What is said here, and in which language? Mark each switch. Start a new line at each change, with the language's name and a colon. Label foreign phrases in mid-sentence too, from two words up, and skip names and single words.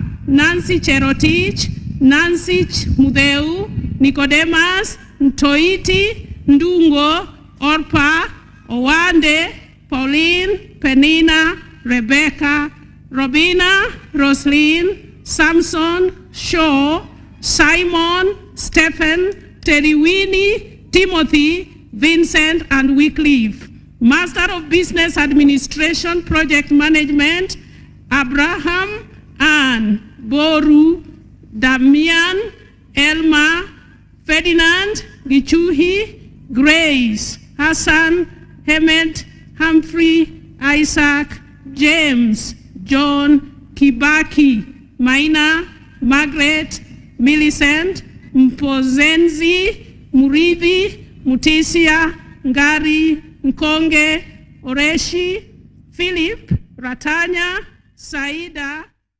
English: Nancy Cherotich, Nancy Mudeu, Nicodemus, Ntoiti, Ndungo, Orpa, Owande, Pauline, Penina, Rebecca, Robina, Roslyn, Samson, Shaw, Simon, Stephen, Teriwini, Timothy, Vincent, and Wycliffe. Master of Business Administration, Project Management, Abraham, Ann, Boru, Damian, Elma, Ferdinand, Gichuhi, Grace, Hassan, Hemet, Humphrey, Isaac, James, John, Kibaki, Maina, Margaret, Millicent, Mpozenzi, Murithi, Mutisia, Ngari, Nkonge, Oreshi, Philip, Ratanya, Saida,